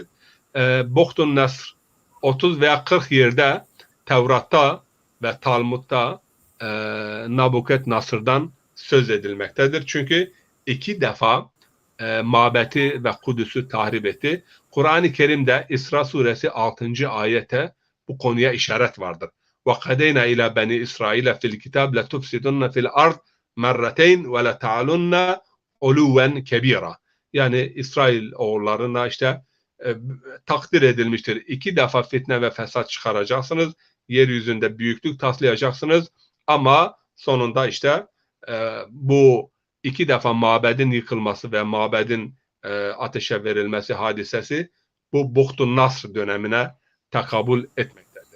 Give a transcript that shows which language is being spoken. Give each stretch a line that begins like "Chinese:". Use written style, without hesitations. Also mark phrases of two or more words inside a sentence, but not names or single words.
Turkish: Buhtun Nasr 30 veya 40 yerde Tevrat'ta ve Talmud'da Nabukadnasır'dan söz edilmektedir. Çünkü 2 defa mabeti ve Kudüs'ü tahrip etti. Kur'an-ı Kerim'de İsra suresi 6. ayete bu konuya işaret vardır.
Arabic: وَقَدَيْنَا إِلَى بَنِي إِسْرَائِيلَ فِي الْكِتَابِ لَتُفْسِدُنَّ فِي الْأَرْضِ مَرَّتَيْنِ وَلَتَعْلُنَّ عُلُوًا كَبِيرًا.
Turkish: Yani İsrail oğullarına işte takdir edilmiştir. 2 defa fitne ve fesat çıkaracaksınız. Yeryüzünde büyüklük taslayacaksınız. Ama sonunda işte bu 2 defa mabedin yıkılması ve mabedin ateşe verilmesi hadisesi bu Buhtun Nasr dönemine tekabül etmektedir.